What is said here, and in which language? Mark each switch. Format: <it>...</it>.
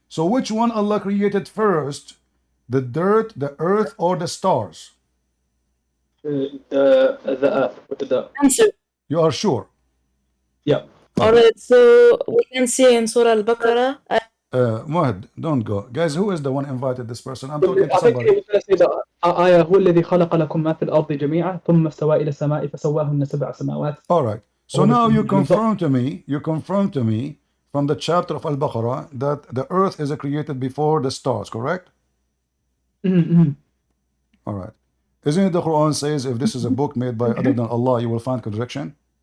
<en>So which one Allah created first? The dirt, the earth, or the stars? The earth with the dirt. Answer. You are sure? Yeah. Alright, so we can see in Surah Al-Baqarah. Muhammad, don't go. Guys, who is the one invited this person? I'm talking to I think he somebody. was going to say that</en> <ar>آية هو الذي خلق لكم ما في الأرض جميعا ثم استوى إلى السماء فسواهن سبع سماوات.</ar> <en>All right. So now you confirm to me from the chapter of Al-Baqarah that the earth is created before the stars, correct? All right. Isn't it the Quran says if this is a book made by other than Allah, you will find contradiction?</en>